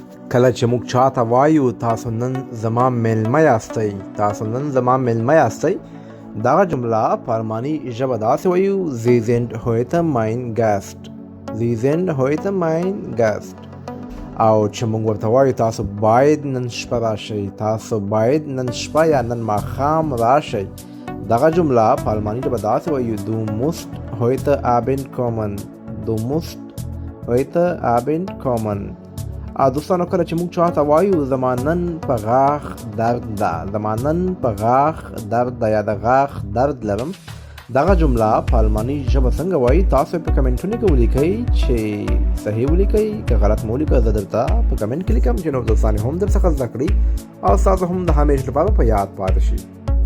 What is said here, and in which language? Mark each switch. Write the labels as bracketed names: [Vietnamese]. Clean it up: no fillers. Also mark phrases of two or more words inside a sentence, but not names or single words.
[Pashto] کله چې موږ چاته وایو تاسو نن زما میلمه یاستئ، تاسو نن زما میلمه یاستئ، دغه جمله په الماني ژبه داسې وایو [German] Sie sind heute mein Gast. Sie sind heute mein Gast. [Pashto] او چې موږ ورته وایو تاسو باید نن شپه راشئ، تاسو باید نن شپه یا نن ماښام راشئ، دغه جمله په الماني ژبه داسې وایو [German] Du musst heute Abend kommen. Du musst heute Abend kommen. [Pashto] دوستانو کله چې موږ چاته وایو زما نن په غاښ درد ده، زما نن په غاښ درد ده یا د غاښ درد لرم، دغه جمله په الماني ژبه څنګه وایي تاسو په کمنټونو کې ولیکئ چې صحیح ولیکئ، که غلط مو ولیکئ زه درته په کمنټ کې لیکم چې نور دوستان هم درڅخه زده کړي او ستاسو هم د همیش لپاره په یاد پاتې شي.